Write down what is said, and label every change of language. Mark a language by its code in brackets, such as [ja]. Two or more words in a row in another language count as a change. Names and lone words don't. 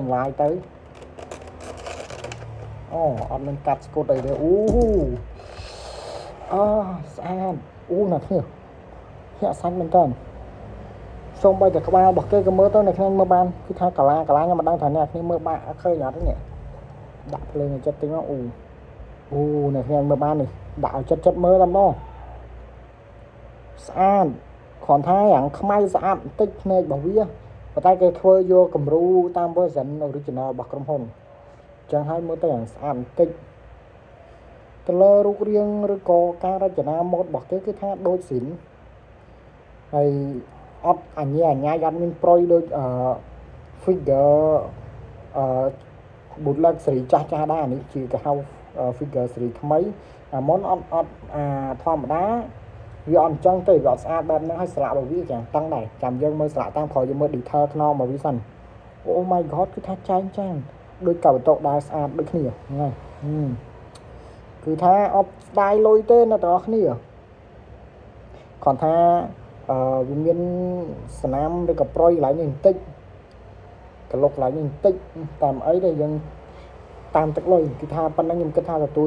[km] អូអត់មានកាត់ស្គត់អីទេអូស្អាតអូអ្នកនេះញាក់សាច់មែនតើសូមបីតែក្បាលរបស់គេក៏មើលទៅអ្នកខ្ញុំមើលបានគឺថាកាឡាខ្ញុំមិនដឹងថាអ្នកខ្ញុំមើលបាក់ឃើញអត់ទេនេះដាក់ភ្លើងឲ្យចិត្តតិចមកអូអ្នកខ្ញុំមើលបាននេះដាក់ឲ្យចិត្តមើលតែម្ដងស្អាតគ្រាន់ថាយ៉ាងខ្មៅស្អាតបន្តិចភ្នែករបស់វាប៉ុន្តែ គេធ្វើយកគំរូតាម [en] version original [km] របស់ក្រុមហ៊ុនអញ្ចឹងហើយមើលទៅយ៉ាងស្អាតបន្តិចទៅលើរូបរាងឬក៏ការរចនាម៉ូដរបស់គេគឺថាដូចស៊ីនហើយអត់អញ្ញាអត់មានប្រុយដូច [en] figure bootleg [km] សេរីចាស់ដែរអានេះជាគេ ហៅ figure សេរីថ្មីអាមុនអត់ធម្មតាវាអត់អញ្ចឹងទេវាអត់ស្អាតបែបហ្នឹងហើយស្លាករបស់វាចឹងតឹងដែរចាំយើងមើលស្លាកតាមក្រោយយើងមើល detail ខ្នងរបស់វាសិនអូ [en] my god [km] គឺថាចែងចាំងដូចកៅតោដែរស្អាតដូចគ្នាហ្នឹងគឺថាអត់ស្ដាយលុយទេអ្នកទាំងអស់គ្នាគាត់ថាវាមានស្នាមឬក៏ ប្រុយកន្លែងនេះបន្តិចកលុកកន្លែងនេះបន្តិចតាមអីទេយើងតាមទឹកលុយគឺថាប៉ុណ្ណឹងខ្ញុំគិតថាទទួល